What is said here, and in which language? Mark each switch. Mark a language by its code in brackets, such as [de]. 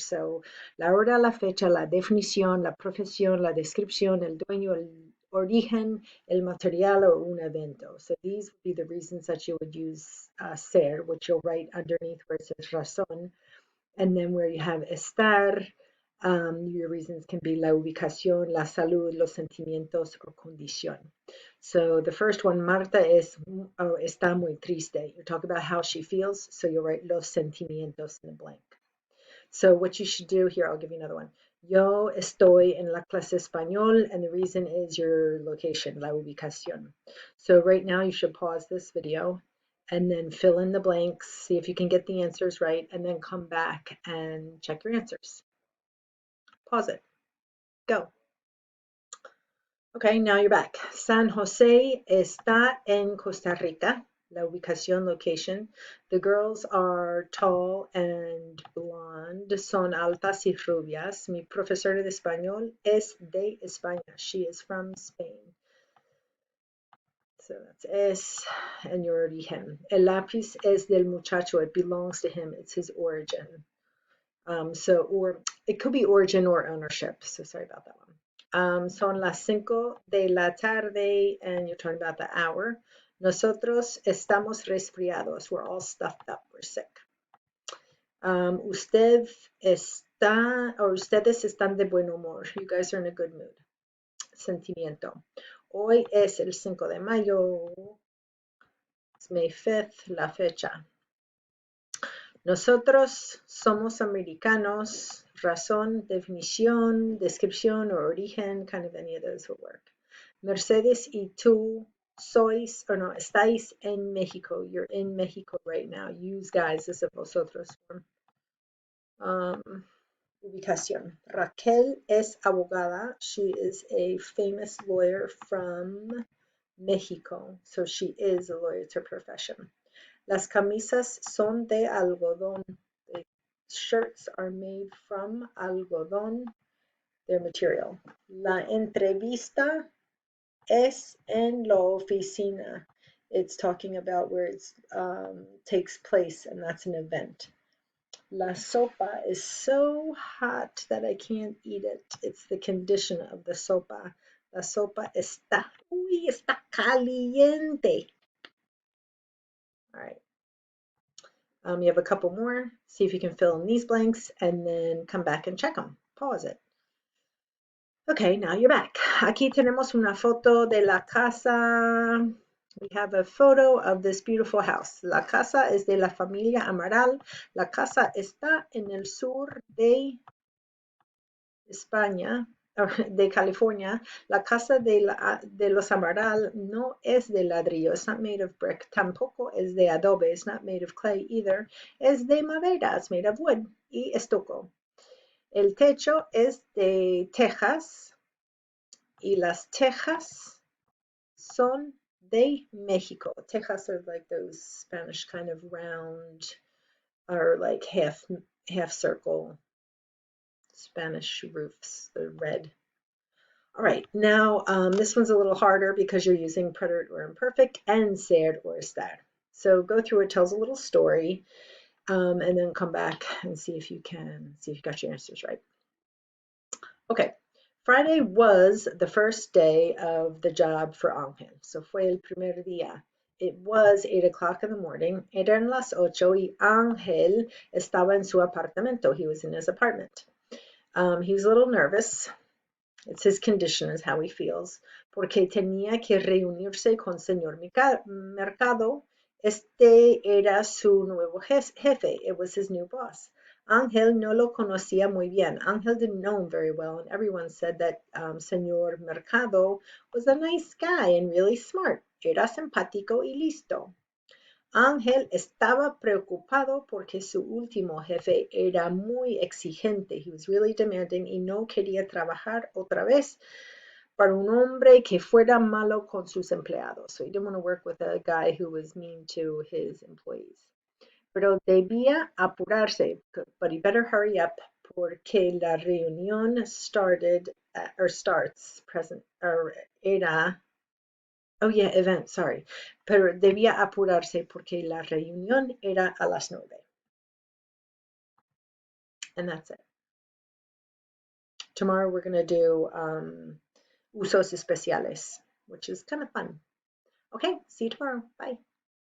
[es] So la hora, la fecha, la definición, la profesión, la descripción, el dueño, el origen, el material, or un evento. [en] So these would be the reasons that you would use ser, which you'll write underneath where it says razón. And then where you have estar, your reasons can be [es] la ubicación, la salud, los sentimientos, [en] or condición. So the first one, [es] Marta está muy triste. [en] You're talking about how she feels, so you'll write los sentimientos in the blank. So what you should do here, I'll give you another one. [es] Yo estoy en la clase español, [en] and the reason is your location, [es] la ubicación. [en] So right now you should pause this video and then fill in the blanks, see if you can get the answers right, and then come back and check your answers. Pause it. Go. Okay, now you're back. [es] San Jose está en Costa Rica. [en] La ubicación, location. The girls are tall and blonde. [es] Son altas y rubias. Mi profesora de español es de España. [en] She is from Spain. So that's es and your origen. [es] El lápiz es del muchacho. [en] It belongs to him. It's his origin. Or it could be origin or ownership. So sorry about that one. [es] Son las 5 de la tarde, [en] and you're talking about the hour. [es] Nosotros estamos resfriados. [en] We're all stuffed up. We're sick. [es] Ustedes están de buen humor. [en] You guys are in a good mood. [es] Sentimiento. Hoy es el 5 de mayo. [en] It's May 5th, la fecha. [es] Nosotros somos americanos. Razón, definición, descripción, or origen, [en] kind of any of those will work. [es] Mercedes y tú estáis en Mexico. [en] You're in Mexico right now. Use guys as a vosotros form. Ubicación. [es] Raquel es abogada. [en] She is a famous lawyer from Mexico. So she is a lawyer. It's her profession. [es] Las camisas son de algodón. [en] The shirts are made from algodón, their material. [es] La entrevista es en la oficina. [en] It's talking about where it takes place, and that's an event. La sopa is so hot that I can't eat it. It's the condition of the sopa. [es] La sopa está caliente. [en] All right. You have a couple more. See if you can fill in these blanks and then come back and check them. Pause it. Okay, now you're back. [es] Aquí tenemos una foto de la casa. [en] We have a photo of this beautiful house. [es] La casa es de la familia Amaral. La casa está en el sur de España, de California. La casa de los Amaral no es de ladrillo. [en] It's not made of brick. [es] Tampoco es de adobe. [en] It's not made of clay either. [es] Es de madera. [en] It's made of wood y estuco. [es] El techo es de tejas y las tejas son de Mexico. [en] Tejas are like those Spanish kind of round or like half circle Spanish roofs, the red. All right, now this one's a little harder because you're using preterite or imperfect and ser or estar. So go through it, tells a little story, and then come back and see if you got your answers right. Okay, Friday was the first day of the job for Angel. So [es] fue el primer día. [en] It was 8 o'clock in the morning. [es] Eran las 8 y Ángel estaba en su apartamento. [en] He was in his apartment. He was a little nervous. It's his condition, is how he feels, [es] porque tenía que reunirse con señor Mercado. Este era su nuevo jefe. [en] It was his new boss. [es] Ángel no lo conocía muy bien. [en] Ángel didn't know him very well, and everyone said that señor Mercado was a nice guy and really smart. [es] Era simpático y listo. Ángel estaba preocupado porque su último jefe era muy exigente. [en] He was really demanding [es] y no quería trabajar otra vez para un hombre que fuera malo con sus empleados. [en] So he didn't want to work with a guy who was mean to his employees. [es] Pero debía apurarse, [en] but he better hurry up [es] porque la reunión [en] starts present or era. Oh yeah, event, sorry. [es] Pero debía apurarse porque la reunión era a las 9. [en] And that's it. Tomorrow we're going to do usos especiales, which is kind of fun. Okay, see you tomorrow. Bye.